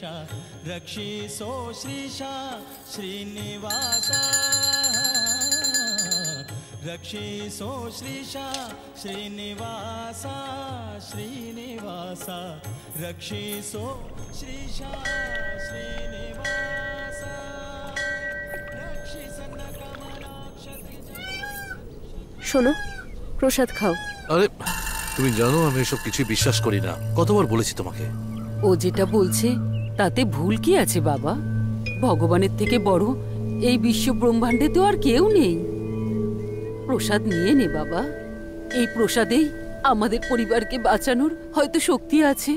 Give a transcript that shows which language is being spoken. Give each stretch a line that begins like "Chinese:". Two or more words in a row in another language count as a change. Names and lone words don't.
Kannada: ರಕ್ಷಿಸೋ ಶ್ರೀಶಾ ಶ್ರೀನಿವಾಸ ರಕ್ಷಿಸೋ ಶ್ರೀಶಾ ಶ್ರೀನಿವಾಸ ಶ್ರೀನಿವಾಸ ರಕ್ಷಿಸೋ ಶ್ರೀಶಾ ಶ್ರೀನಿವಾಸ ರಕ್ಷಿಸನ್ನ ಕಮಲಾಕ್ಷತಿ
Bangla: শোনো, প্রসাদ খাও। আরে তুমি জানো আমি এসব কিছুই বিশ্বাস করি না, কতবার বলেছি তোমাকে। ও যেটা বলছে তাতে ভুল কি আছে বাবা? ভগবানের থেকে বড় এই বিশ্ব ব্রহ্মাণ্ডে তো আর কেউ নেই। প্রসাদ নিয়ে নে বাবা, এই প্রসাদেই আমাদের পরিবারকে বাঁচানোর হয়তো শক্তি আছে।